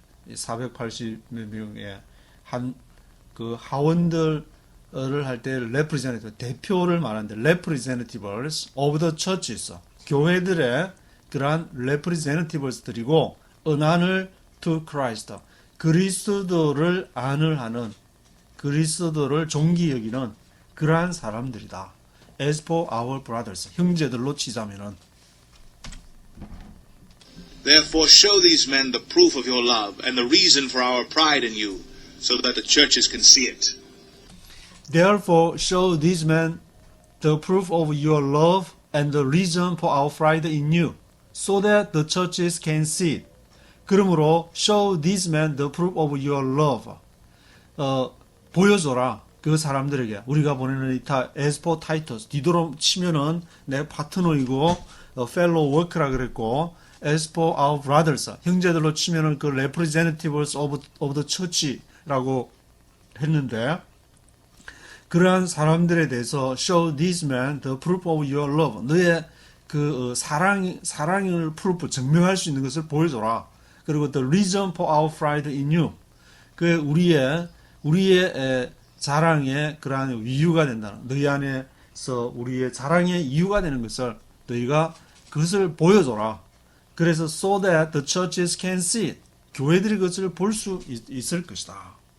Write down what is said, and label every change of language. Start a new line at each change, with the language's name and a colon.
Korean: 480명의 한 그 하원들을 할 때 representative 대표를 말하는데
English: representatives of the churches
Korean: 교회들의 그러한 representatives들이고 은한을
English: to Christ
Korean: 그리스도를 안을하는 그리스도를 존귀 여기는 그러한 사람들이다.
English: As for our brothers
Korean: 형제들로 치자면은
English: Therefore show these men the proof of your love and the reason for our pride in you, so that the churches can see it. Therefore show these men the proof of your love and the reason for our pride in you, so that the churches can see it.
Korean: 그러므로
English: show these men the proof of your love.
Korean: 보여줘라 그 사람들에게 우리가 보내는 이
English: as for Titus
Korean: 디도로 치면은 내 파트너이고
English: fellow worker
Korean: 라 그랬고
English: as for our brothers
Korean: 형제들로 치면은 그
English: representatives of the church
Korean: 라고 했는데 그러한 사람들에 대해서
English: show these men the proof of your love
Korean: 너의 그 사랑을 proof 증명할 수 있는 것을 보여줘라. 그리고
English: the reason for our pride in you
Korean: 그 우리의 자랑의 그러한 이유가 된다는 너희 안에서 우리의 자랑의 이유가 되는 것을 너희가 그것을 보여줘라. 그래서
English: so that the churches can see it.
Korean: 교회들이 그것을 볼 수 있을 것이다.